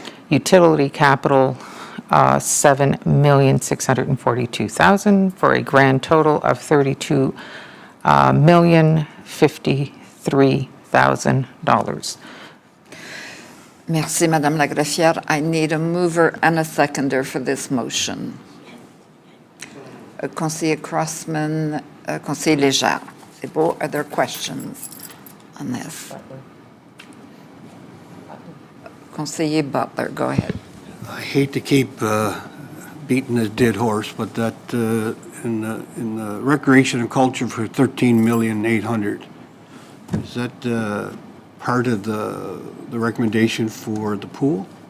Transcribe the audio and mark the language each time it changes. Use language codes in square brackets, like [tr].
[en] Utility Capital, $7,642,000 for a grand total of $32,053,000. [fr] Merci, Madame la greffière. [en] I need a mover and a seconder for this motion. [fr] Conseiller Crossman, Conseiller Légère. C'est beau. [en] Are there questions on this? Conseiller Butler, go ahead. I hate to keep beating a dead horse, but that in the recreation and culture for 13,800,000, is that part of the recommendation for the pool?